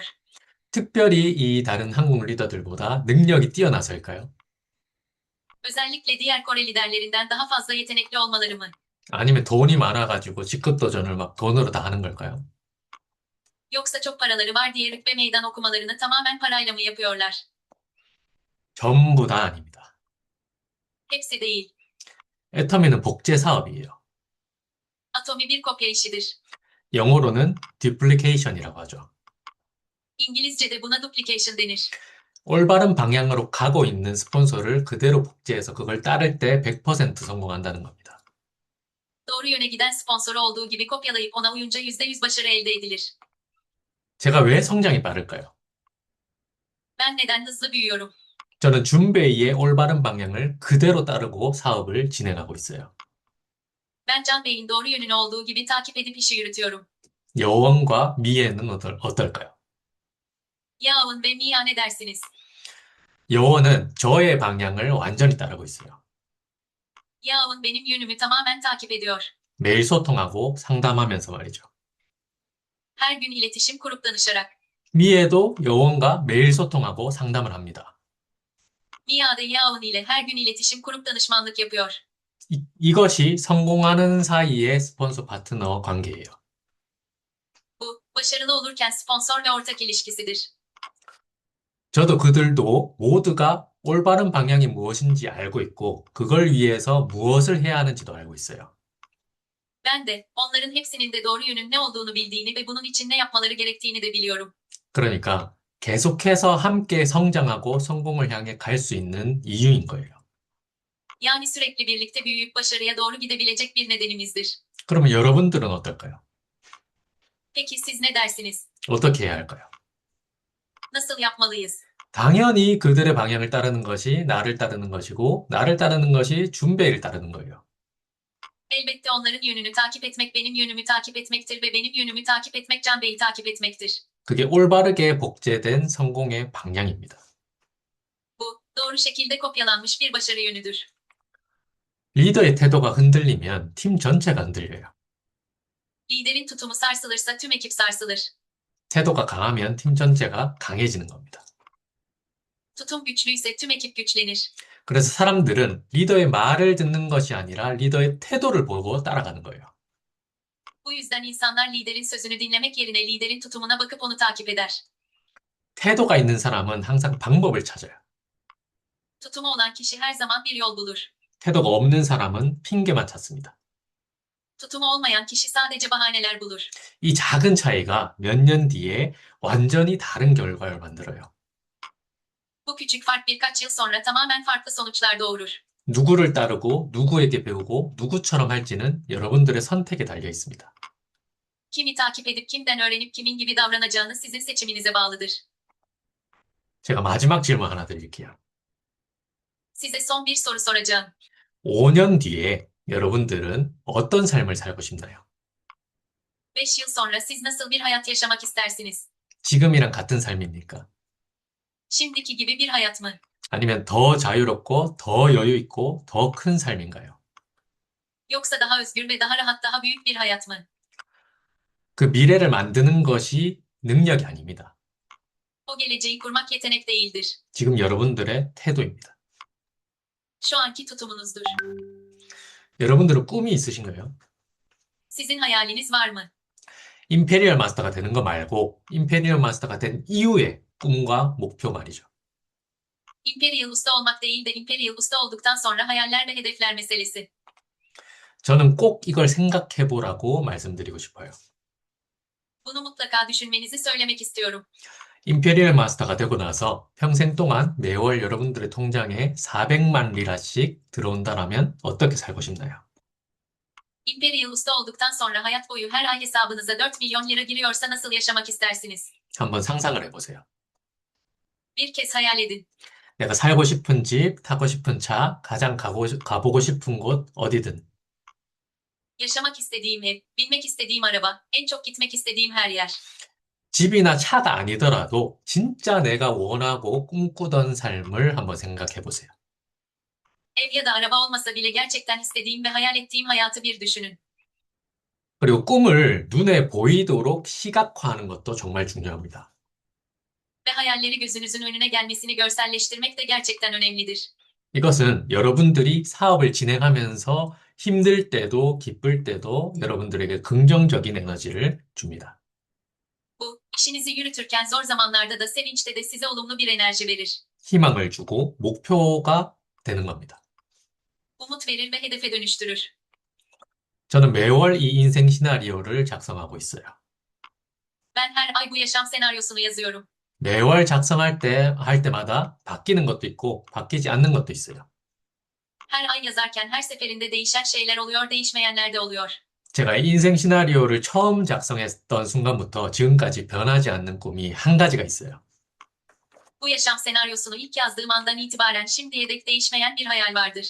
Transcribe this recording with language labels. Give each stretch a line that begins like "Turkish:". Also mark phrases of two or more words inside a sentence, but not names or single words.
Korean: 특별히 이 다른 한국 리더들보다 능력이 뛰어나서일까요?
Turkish: Özellikle diğer Kore liderlerinden daha fazla yetenekli olmaları mı?
Korean: 아니면 돈이 많아가지고 직급 도전을 막 돈으로 다 하는 걸까요?
Turkish: Yoksa çok paraları var diye rütbe meydan okumalarını tamamen parayla mı yapıyorlar?
Korean: 전부 다 아닙니다.
Turkish: Hepsi değil.
Korean: 애터미는 복제 사업이에요.
Turkish: Atomi bir kopya işidir.
Korean: 영어로는 duplication이라고 하죠.
Turkish: İngilizce'de buna duplication denir.
Korean: 올바른 방향으로 가고 있는 스폰서를 그대로 복제해서 그걸 따를 때 100% 성공한다는 겁니다.
Turkish: Doğru yöne giden sponsoru olduğu gibi kopyalayıp ona uyunca %100 başarı elde edilir.
Korean: 제가 왜 성장이 빠를까요?
Turkish: Ben neden hızlı büyüyorum?
Korean: 저는 준베이의 올바른 방향을 그대로 따르고 사업을 진행하고 있어요.
Turkish: Ben Can Bey'in doğru yönünü olduğu gibi takip edip işi yürütüyorum.
Korean: 여원과 미애는 어떨까요?
Turkish: Yaun ve Mia ne dersiniz?
Korean: 여원은 저의 방향을 완전히 따르고 있어요.
Turkish: Yaun benim yönümü tamamen takip ediyor.
Korean: 매일 소통하고 상담하면서 말이죠.
Turkish: Her gün iletişim kurup danışarak.
Korean: 미애도 여원과 매일 소통하고 상담을 합니다.
Turkish: Mia da Yaun ile her gün iletişim kurup danışmanlık yapıyor.
Korean: 이것이 성공하는 사이의 스폰서 파트너 관계예요.
Turkish: Bu, başarılı olurken sponsor ve ortak ilişkisidir.
Korean: 저도 그들도 모두가 올바른 방향이 무엇인지 알고 있고, 그걸 위해서 무엇을 해야 하는지도 알고 있어요.
Turkish: Ben de, onların hepsinin de doğru yönün ne olduğunu bildiğini ve bunun için ne yapmaları gerektiğini de biliyorum.
Korean: 그러니까 계속해서 함께 성장하고 성공을 향해 갈 수 있는 이유인 거예요.
Turkish: Yani sürekli birlikte büyüyüp başarıya doğru gidebilecek bir nedenimizdir.
Korean: 그러면 여러분들은 어떨까요?
Turkish: Peki siz ne dersiniz?
Korean: 어떻게 해야 할까요?
Turkish: Nasıl yapmalıyız?
Korean: 당연히 그들의 방향을 따르는 것이 나를 따르는 것이고, 나를 따르는 것이 준베이를 따르는 거예요.
Turkish: Elbette onların yönünü takip etmek benim yönümü takip etmektir ve benim yönümü takip etmek Can Bey'i takip etmektir.
Korean: 그게 올바르게 복제된 성공의 방향입니다.
Turkish: Bu, doğru şekilde kopyalanmış bir başarı yönüdür.
Korean: 리더의 태도가 흔들리면 팀 전체가 흔들려요.
Turkish: Liderin tutumu sarsılırsa tüm ekip sarsılır.
Korean: 태도가 강하면 팀 전체가 강해지는 겁니다.
Turkish: Tutum güçlüyse tüm ekip güçlenir.
Korean: 그래서 사람들은 리더의 말을 듣는 것이 아니라 리더의 태도를 보고 따라가는 거예요.
Turkish: Bu yüzden insanlar liderin sözünü dinlemek yerine liderin tutumuna bakıp onu takip eder.
Korean: 태도가 있는 사람은 항상 방법을 찾아요.
Turkish: Tutumu olan kişi her zaman bir yol bulur.
Korean: 태도가 없는 사람은 핑계만 찾습니다.
Turkish: Tutumu olmayan kişi sadece bahaneler bulur.
Korean: 이 작은 차이가 몇 년 뒤에 완전히 다른 결과를 만들어요.
Turkish: Bu küçük fark birkaç yıl sonra tamamen farklı sonuçlar doğurur.
Korean: 누구를 따르고 누구에게 배우고 누구처럼 할지는 여러분들의 선택에 달려 있습니다.
Turkish: Kimi takip edip kimden öğrenip kimin gibi davranacağını sizin seçiminize bağlıdır.
Korean: 제가 마지막 질문 하나 드릴게요.
Turkish: Size son bir soru soracağım.
Korean: 5년 뒤에 여러분들은 어떤 삶을 살고 싶나요?
Turkish: 5 yıl sonra siz nasıl bir hayat yaşamak istersiniz?
Korean: 지금이랑 같은 삶입니까?
Turkish: Şimdiki gibi bir hayat mı?
Korean: 아니면 더 자유롭고 더 여유 있고 더 큰 삶인가요?
Turkish: Yoksa daha özgür ve daha rahat, daha büyük bir hayat mı?
Korean: 그 미래를 만드는 것이 능력이 아닙니다.
Turkish: O geleceği kurmak yetenek değildir.
Korean: 지금 여러분들의 태도입니다.
Turkish: Şu anki tutumunuzdur.
Korean: 여러분들은 꿈이 있으신가요?
Turkish: Sizin hayaliniz var mı?
Korean: 임페리얼 마스터가 되는 거 말고 임페리얼 마스터가 된 이후의 꿈과 목표 말이죠.
Turkish: Imperial usta olmak değil de Imperial usta olduktan sonra hayaller ve hedefler meselesi.
Korean: 저는 꼭 이걸 생각해 보라고 말씀드리고 싶어요.
Turkish: Bunu mutlaka düşünmenizi söylemek istiyorum.
Korean: 임페리얼 마스터가 되고 나서 평생 동안 매월 여러분들의 통장에 400만 리라씩 들어온다라면 어떻게 살고 싶나요?
Turkish: Imperial usta olduktan sonra hayat boyu her ay hesabınıza 4 milyon lira giriyorsa nasıl yaşamak istersiniz?
Korean: 한번 상상을 해보세요.
Turkish: Bir kez hayal edin.
Korean: 내가 살고 싶은 집, 타고 싶은 차, 가장 가보고 싶은 곳, 어디든.
Turkish: Yaşamak istediğim ev, binmek istediğim araba, en çok gitmek istediğim her yer.
Korean: 집이나 차가 아니더라도 진짜 내가 원하고 꿈꾸던 삶을 한번 생각해 보세요.
Turkish: Ev ya da araba olmasa bile gerçekten istediğim ve hayal ettiğim hayatı bir düşünün.
Korean: 그리고 꿈을 눈에 보이도록 시각화하는 것도 정말 중요합니다.
Turkish: Ve hayalleri gözünüzün önüne gelmesini görselleştirmek de gerçekten önemlidir.
Korean: 이것은 여러분들이 사업을 진행하면서 힘들 때도 기쁠 때도 여러분들에게 긍정적인 에너지를 줍니다.
Turkish: Bu, işinizi yürütürken zor zamanlarda da sevinçte de size olumlu bir enerji verir.
Korean: 희망을 주고 목표가 되는 겁니다.
Turkish: Umut verir ve hedefe dönüştürür.
Korean: 저는 매월 이 인생 시나리오를 작성하고 있어요.
Turkish: Ben her ay bu yaşam senaryosunu yazıyorum.
Korean: 매월 할 때마다 바뀌는 것도 있고 바뀌지 않는 것도 있어요.
Turkish: Her ay yazarken her seferinde değişen şeyler oluyor, değişmeyenler de oluyor.
Korean: 제가 인생 시나리오를 처음 작성했던 순간부터 지금까지 변하지 않는 꿈이 한 가지가 있어요.
Turkish: Bu yaşam senaryosunu ilk yazdığım andan itibaren şimdiye dek değişmeyen bir hayal vardır.